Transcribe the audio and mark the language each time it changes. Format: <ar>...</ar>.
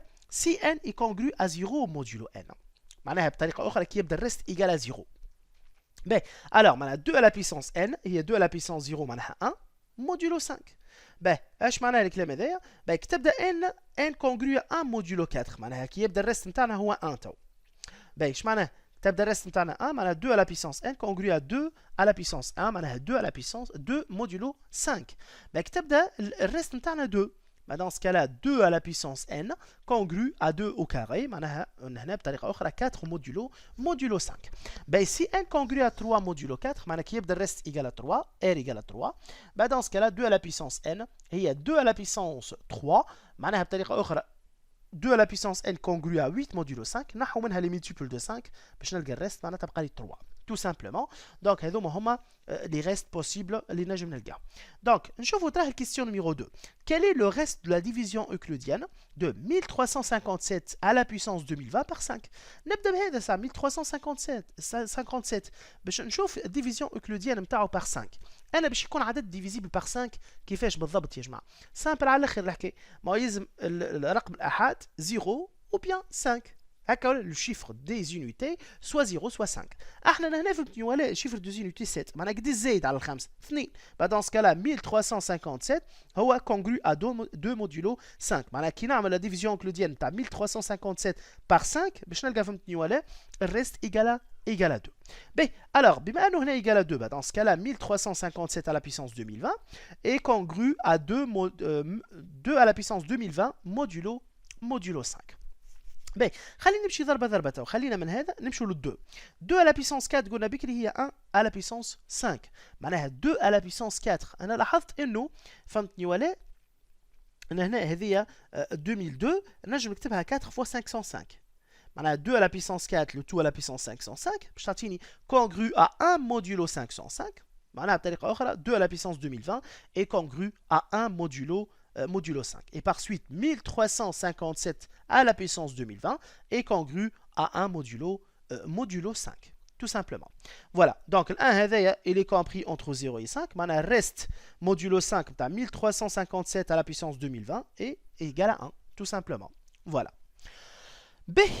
<fr>Si n est congru à 0 modulo n. Le reste égal à 0. Ben, alors, 2 à la puissance n, il y a 2 à la puissance 0, 1, modulo 5.</fr> <ar>Ben, ايش معناها الكلام هذايا؟ Ben, كتبدا</ar> <fr>n congru à 1 modulo 4.</fr> <ar>معناها كي يبدا الريست نتاعنا هو 1 تو.</ar> <fr>Ben,</fr> <ar>ايش معناها؟ تبدا الريست نتاعنا</ar> <fr>1 معناها 2 à la puissance n congru à 2 à la puissance 1 معناها 2 à la puissance 2 modulo 5.</fr> <ar>Ben, كتبدا الريست نتاعنا 2.</ar> <fr>Dans ce cas-là, 2 à la puissance n congru à 2 au carré. On 4 modulo 5. Ben, si n congru à 3 modulo 4, le reste égal à 3, r égale à 3. Ben, dans ce cas-là, 2 à la puissance n, il y a 2 à la puissance 3. 2 à la puissance n congru à 8 modulo 5.</fr> <ar>نحو منها</ar> <fr>les multiples de 5</fr> <ar>باش نلقى الريست معناتها تبقى لي 3.</ar> <fr>Tout simplement.</fr> <ar>Donc, هذوما هما</ar> <fr>les restes possibles</fr> <ar>اللي نجم نلقاهم. Donc, نشوفوا تراه الكيستيون numéro 2.</ar> <fr>Quel est le reste de la division euclidienne de 1357 à la puissance 2020 par 5?</fr> <ar>نبدا بهذا ساعه 1357 باش نشوف الديفيزيون euclidienne نتاعو par 5. انا باش يكون عدد ديفيزيبل par 5 كيفاش بالضبط يا جماعه؟ سامبل على الاخر الحكايه. ما يلزم الرقم الاحاد 0</ar> <fr>ou bien</fr> <ar>5.</ar> <fr>le chiffre des unités soit 0 soit 5. Le chiffre des unités 7. Dans ce cas-là, 1357 est congru à 2 modulo 5. La division euclidienne est 1357 par 5. Le reste égal à 2. Alors, égal à 2, dans ce cas-là, 1357 à la puissance 2020 est congru à 2 à la puissance 2020 modulo 5.</fr> <ar>باهي خلينا نمشي ضربه ضربه تو خلينا من هذا نمشوا لل 2 2 على بيسونس 4 قلنا بكري هي 1 على بيسونس 5 معناها 2 على بيسونس 4 انا لاحظت انه فهمتني ولا انا هنا هذه 2002 نجم نكتبها 4 فوا 505 معناها 2 على بيسونس 4 لو تو على بيسونس 505 باش تعطيني كونغرو ا 1 modulo 505 معناها بطريقه اخرى 2 على بيسونس 2020</ar> <fr>est congru à 1 modulo 5. Et par suite, 1357 à la puissance 2020 est congru à 1 modulo 5. Tout simplement. Voilà. Donc, le 1, il est compris entre 0 et 5. Maintenant, reste modulo 5, 1357 à la puissance 2020 est égal à 1. Tout simplement. Voilà. B.</fr>